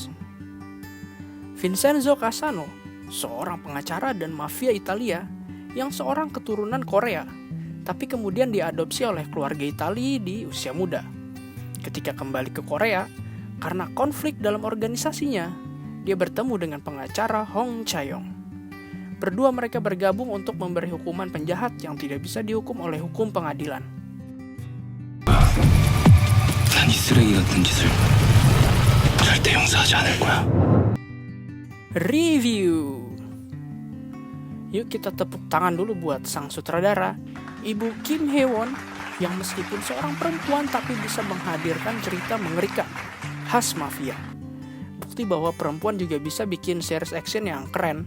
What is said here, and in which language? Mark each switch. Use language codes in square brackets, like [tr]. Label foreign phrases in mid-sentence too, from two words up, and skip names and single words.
[id] Vincenzo Casano, seorang pengacara dan mafia Italia yang seorang keturunan Korea, tapi kemudian diadopsi oleh keluarga Italia di usia muda. Ketika kembali ke Korea, karena konflik dalam organisasinya, dia bertemu dengan pengacara Hong Chae-yong. Berdua mereka bergabung untuk memberi hukuman penjahat yang tidak bisa dihukum oleh hukum pengadilan. [ko] 난 이 쓰레기 같은 짓을 절대 용서하지 않을 거야. [id] Review. Yuk kita tepuk tangan dulu buat sang sutradara, Ibu Kim Hye-won, yang meskipun seorang perempuan tapi bisa menghadirkan cerita mengerikan khas mafia. Bukti bahwa perempuan juga bisa bikin series action yang keren.